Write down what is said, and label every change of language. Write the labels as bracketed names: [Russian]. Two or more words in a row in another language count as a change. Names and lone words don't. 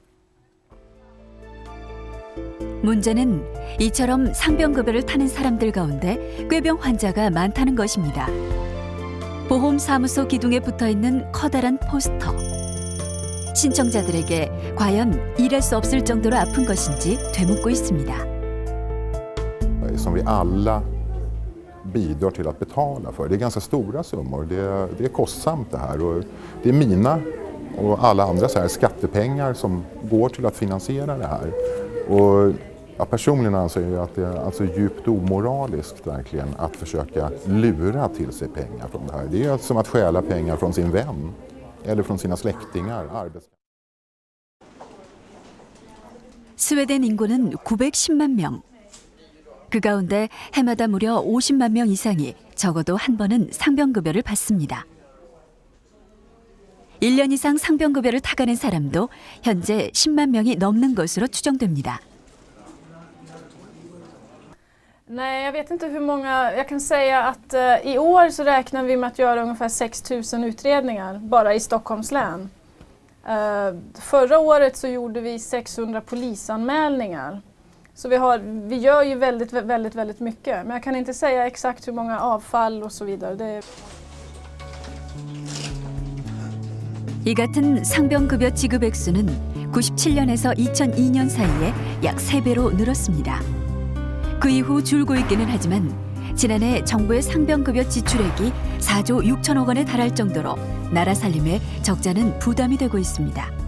[Korean] 문제는 이처럼 상병급여를 타는 사람들 가운데 꾀병 환자가 많다는 것입니다. 보험사무소 기둥에 붙어있는 커다란 포스터. 신청자들에게 과연 일할 수 없을 정도로 아픈 것인지 되묻고 있습니다. [Swedish] Som vi alla bidrar till att betala för. Det är ganska stora summor. Det är kostsamt det här. Och det är mina och alla andras här skattepengar som går till att finansiera det här. Och jag personligen anser ju att det är alltså djupt omoraliskt verkligen att försöka lura till sig pengar från det här. Det är som att stjäla pengar från sin vän. eller från sina släktingar. [Korean] 스웨덴 인구는 910만 명. 그 가운데 해마다 무려 50만 명 이상이 적어도 한 번은 상병급여를 받습니다. 1년 이상 상병급여를 타가는 사람도 현재 10만 명이 넘는 것으로 추정됩니다. [Swedish] Nej, jag vet inte hur många. Jag kan säga att i år så räknar vi med att göra ungefär 6 000 utredningar bara i Stockholms län. Förra året så gjorde vi 600 polisanmälningar. Så vi gör ju väldigt mycket. Men jag kan inte säga exakt hur många avfall och så vidare. [Korean] 이 같은 상병급여 지급 액수는 97년에서 2002년 사이에 약 3배로 늘었습니다. 그 이후 줄고 있기는 하지만 지난해 정부의 상병급여 지출액이 4조 6천억 원에 달할 정도로 나라 살림에 적자는 부담이 되고 있습니다.